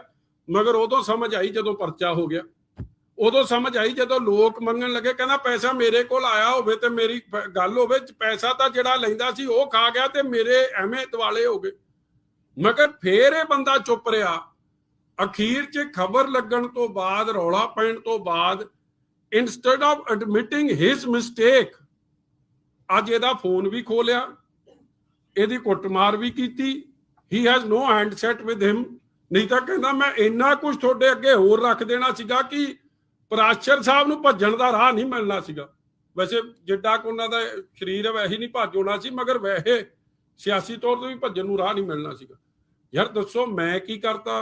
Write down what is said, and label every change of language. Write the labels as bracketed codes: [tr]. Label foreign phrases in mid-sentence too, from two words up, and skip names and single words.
[pa] ਮਗਰ ਉਦੋਂ ਸਮਝ ਆਈ ਜਦੋਂ ਪਰਚਾ ਹੋ ਗਿਆ, ਉਦੋਂ ਸਮਝ ਆਈ ਜਦੋਂ ਲੋਕ ਮੰਗਣ ਲੱਗੇ। ਕਹਿੰਦਾ ਪੈਸਾ ਮੇਰੇ ਕੋਲ ਆਇਆ ਹੋਵੇ ਤੇ ਮੇਰੀ ਗੱਲ ਹੋਵੇ, ਪੈਸਾ ਤਾਂ ਜਿਹੜਾ ਲੈਂਦਾ ਸੀ ਉਹ ਖਾ ਗਿਆ ਤੇ ਮੇਰੇ ਐਵੇਂ ਦਿਵਾਲੇ ਹੋ ਗਏ। ਮਗਰ ਫੇਰ ਇਹ ਬੰਦਾ ਚੁੱਪ ਰਿਹਾ। ਅਖੀਰ 'ਚ ਖਬਰ ਲੱਗਣ ਤੋਂ ਬਾਅਦ, ਰੌਲਾ ਪੈਣ ਤੋਂ ਬਾਅਦ, [en] instead of admitting his mistake, [pa] ਅੱਜ ਇਹਦਾ ਫੋਨ ਵੀ ਖੋਲਿਆ, ਇਹਦੀ ਕੁੱਟਮਾਰ ਵੀ ਕੀਤੀ। [en] he has no handset with him। [pa] ਨਹੀਂ ਤਾਂ ਕਹਿੰਦਾ ਮੈਂ ਇੰਨਾ ਕੁਝ ਤੁਹਾਡੇ ਅੱਗੇ ਹੋਰ ਰੱਖ ਦੇਣਾ ਸੀਗਾ ਕਿ ਪ੍ਰਾਸ਼ਰ ਸਾਹਿਬ ਨੂੰ ਭੱਜਣ ਦਾ ਰਾਹ ਨਹੀਂ ਮਿਲਣਾ ਸੀਗਾ। ਵੈਸੇ ਜਿੱਡਾ ਕੁ ਉਹਨਾਂ ਦਾ ਸਰੀਰ ਹੈ ਵੈਸੇ ਨਹੀਂ ਭੱਜ ਹੋਣਾ ਸੀ, ਮਗਰ ਵੈਸੇ ਸਿਆਸੀ ਤੌਰ ਤੇ ਵੀ ਭੱਜਣ ਨੂੰ ਰਾਹ ਨਹੀਂ ਮਿਲਣਾ ਸੀਗਾ। ਯਾਰ ਦੱਸੋ ਮੈਂ ਕੀ ਕਰਤਾ?